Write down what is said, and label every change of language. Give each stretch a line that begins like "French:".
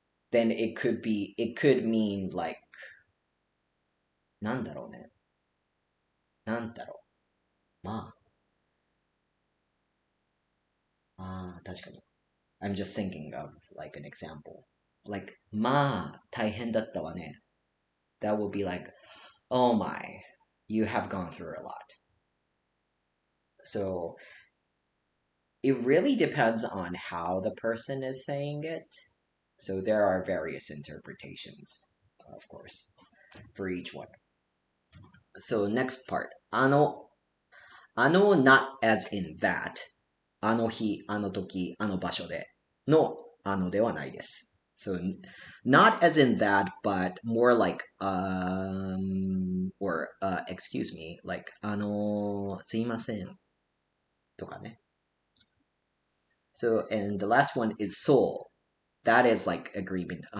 English: Then it could mean like
Japanese: なんだろうね。なんだろう。まあ。確かに。
English: I'm just thinking of like an example.
Japanese: Like, まあ、大変だったわね.
English: That would be like, oh my, you have gone through a lot. So, it really depends on how the person is saying it. So, there are various interpretations, of course, for each one. So, next part. not as in that.
Japanese: あの日、あの時、あの場所でのではないです。
English: So, not as in that, but more like, or, excuse me, like,
Japanese: すいませんとかね.
English: So, and the last one is so. That is like agreement.